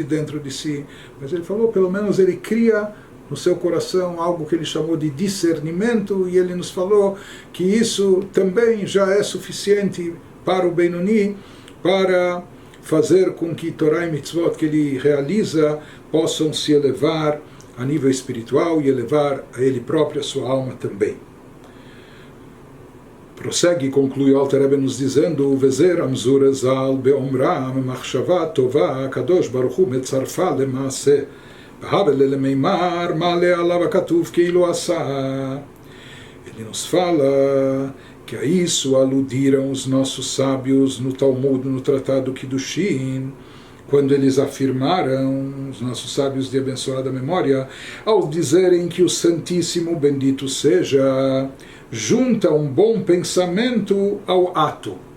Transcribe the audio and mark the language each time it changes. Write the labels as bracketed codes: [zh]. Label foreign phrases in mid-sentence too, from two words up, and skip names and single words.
[pt] dentro de si, mas ele falou, pelo menos ele cria no seu coração algo que ele chamou de discernimento, e ele nos falou que isso também já é suficiente para o Benoni, para fazer com que Torá e Mitzvot que ele realiza possam se elevar a nível espiritual e elevar a ele próprio, a sua alma também. Prossegue e conclui o Alter Rebbe nos dizendo: [he] וזה שאמרו רז"ל באמרם מחשבה טובה קדוש ברוך הוא מצרפה למעשה אלא [pt] nos fala que a isso aludiram os nossos sábios no Talmud, no Tratado Kiddushin, quando eles afirmaram, os nossos sábios de abençoada memória, ao dizerem que o Santíssimo, bendito seja, junta um bom pensamento ao ato.